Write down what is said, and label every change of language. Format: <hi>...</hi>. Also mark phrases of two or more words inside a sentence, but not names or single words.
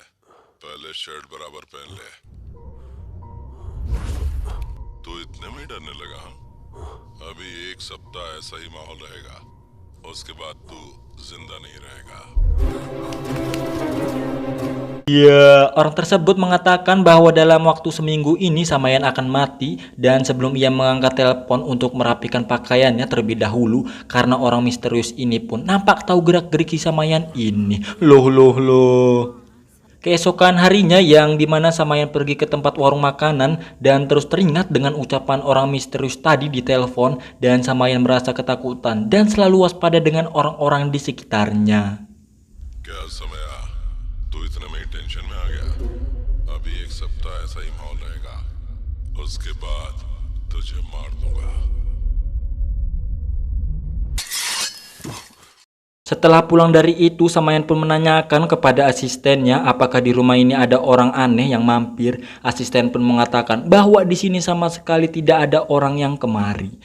<hi>पहले शर्ट बराबर पहन ले. तू इतने में ही डरने लगा? हाँ, अभी 1 सप्ताह ऐसा ही माहौल रहेगा, उसके बाद तू जिंदा नहीं रहेगा.</hi> <id>ya, orang tersebut mengatakan bahwa dalam waktu seminggu ini Samayan akan mati, dan sebelum ia mengangkat telepon untuk merapikan pakaiannya terlebih dahulu, karena orang misterius ini pun nampak tahu gerak-gerik si Samayan ini. Loh. Keesokan harinya yang dimana Samayan pergi ke tempat warung makanan dan terus teringat dengan ucapan orang misterius tadi di telepon, dan Samayan merasa ketakutan dan selalu waspada dengan orang-orang di sekitarnya.</id> <hi>क्या समय आ? तू इतने में ही टेंशन में आ गया? अभी 1 सप्ताह ऐसा ही माहौल रहेगा, उसके बाद तुझे मार दूंगा.</hi> <id>Setelah pulang dari itu, Samayan pun menanyakan kepada asistennya apakah di rumah ini ada orang aneh yang mampir. Asisten pun mengatakan bahwa di sini sama sekali tidak ada orang yang kemari.</id>